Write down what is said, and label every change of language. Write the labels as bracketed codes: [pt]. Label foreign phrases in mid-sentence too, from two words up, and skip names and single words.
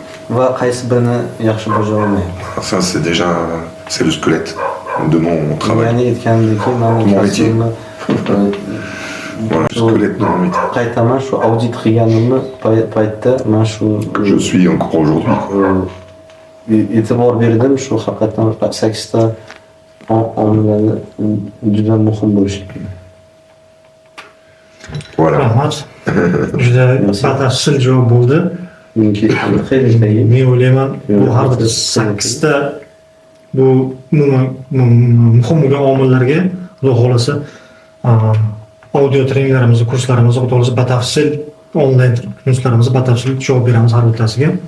[fr] Ça, c'est déjà c'est le squelette de mon travail, de mon métier. Voilà, le squelette de mon métier. Que je suis encore aujourd'hui. [uz] E'tibor berdim shu haqiqatan 8 ta omillarni juda muhim bo'lishi. [fr] Voilà. [uz] Rahmat. Juda batafsil javob bo'ldi. Men o'ylayman bu har bir 8 ta bu muhim bo'lgan omillarga Xudo xohlasa audio treninglarimizni, kurslarimizni Xudo xohlasa batafsil onlayn kurslarimizda batafsil javob beramiz har bittasiga.